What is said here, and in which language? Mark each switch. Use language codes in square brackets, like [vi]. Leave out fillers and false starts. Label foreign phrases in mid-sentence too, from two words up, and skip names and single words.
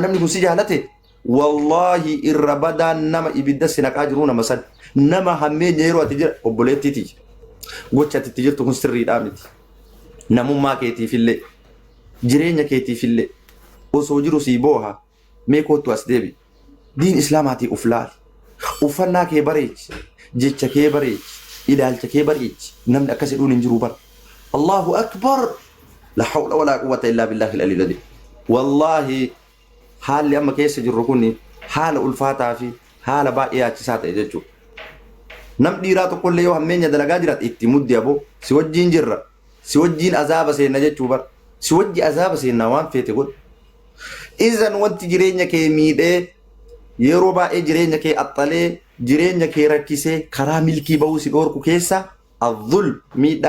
[om] namni kun si jaalate wallahi irra badaan nama ibidda si naqaa jiru nama san nama hammeenya yeroo ati jira obboleettiiti gocha ati itti jirtu kun sirriidhaa miti namummaa keetiifillee jireenya keetiifillee osoo jiru sii booha mee kootu as deebi diin islaamaatii uf laali uffannaa kee bareechi jecha kee bareechi ilaalcha kee bareechi namni akkas jedhuun hin jiru bara [ar] الله أكبر لا حول ولا قوة إلا بالله العلي العظيم [om] wallahi haalli amma keessa jirru kun haala ulfaataa fi haala baay'ee yaachisaa ta'e jechuudha nam dhiiraa tokkollee yoo hammeenya dalagaa jiraat itti muddi aboo si wajjiin jirra si wajjiin azaaba seenna jechuu bar si wajji azaaba seenna waan feete godhu izan wanti jireenya kee miidhee yeroo baay'ee jireenya kee axxalee jireenya kee rakkisee karaa milkii bahuu si dhoorku keessa adhul miidhaa